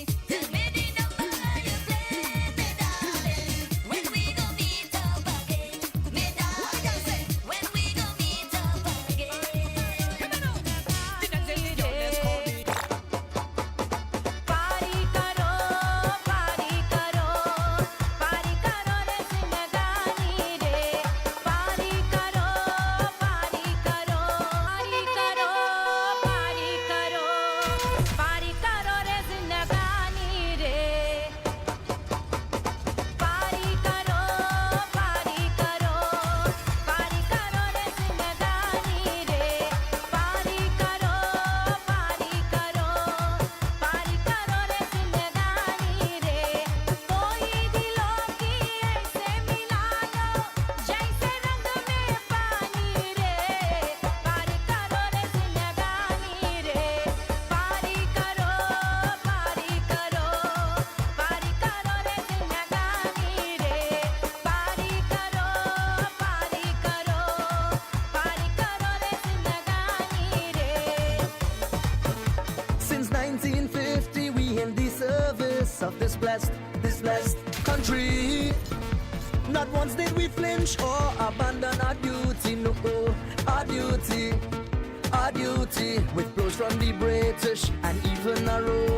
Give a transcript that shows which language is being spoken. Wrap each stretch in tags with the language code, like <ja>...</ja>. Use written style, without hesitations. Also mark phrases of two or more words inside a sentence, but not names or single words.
<en>Tell me the number you play, me darling. When we go meet up again, me darling. When we go meet up again. Come on now. The dancing girl, let's call me.</en> <hi>पार्टी करो रे ज़िंदगानी रे. पार्टी करो रे ज़िंदगानी रे. पार्टी करो रे ज़िंदगानी रे. पार्टी करो रे ज़िंदगानी रे. कोई दिलों की ऐसे मिला लो जैसे रंग में पानी रे. पारी करो रे जिंदगानी रे. पारी करो रे जिंदगानी रे. पारी करो रे जिंदगानी रे.</hi> <en>Since 1950, we in the service of this blessed country. Not once did we flinch or abandon our duty, no, our duty. With blows from the British and even our own.</en>